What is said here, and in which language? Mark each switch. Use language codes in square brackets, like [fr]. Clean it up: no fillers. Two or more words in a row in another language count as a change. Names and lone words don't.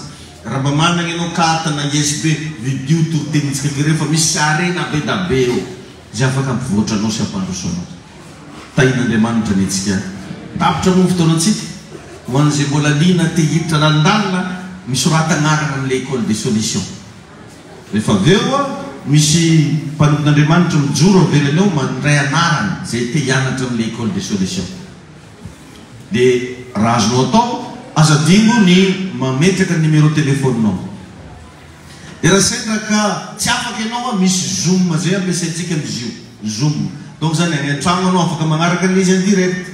[mg] Raha mba manana ianao karta na USB video toritenintsika kere fa misy sarena be da be eo zay afaka ampivoatra anao sy ampandrosoanao. Tain'Andriamanitra ny antsika. Tapitra moa fotoanantsika ho an'izay mbola liana te hiditra landalina misorata agnarana amin'le école des solutions. Rehefa avy eo misy mpanompon'Andriamanitra mijoro avelany eo mandray anarana zay te hianatra amin'le école des solutions. Dia raha azonao atao azadingo ny mametraka ny [fr] numéro téléphone- [mg] nao. Dia raha sendra ka tsy afaka ianao misy Zoom zay ampiasaintsika amin'izy io. Zoom. Donc zany any an-tragno anao afaka magnaraka an'izy [fr] en direct.